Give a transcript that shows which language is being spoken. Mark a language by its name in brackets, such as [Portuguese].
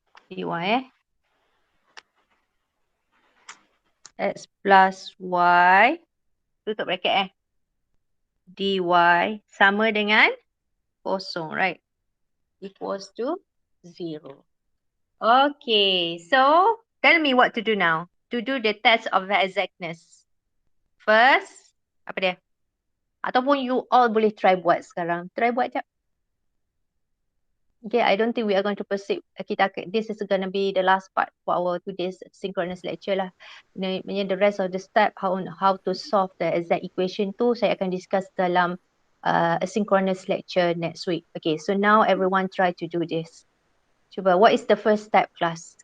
[Malay] dy X plus Y tutup bracket dy sama dengan kosong, right? [English] Equals to 0. Okay, so tell me what to do now to do the test of the exactness. [Malay] First, apa dia? Ataupun you all boleh try buat sekarang. Try buat jap. [English] Okay, I don't think we are going to proceed. This is going to be the last part for our today's synchronous lecture lah. The rest of the step, how to solve the exact equation tu, [Malay] saya akan discuss dalam [English] a synchronous lecture next week. Okay, so now everyone try to do this. Cuba, what is the first step, class?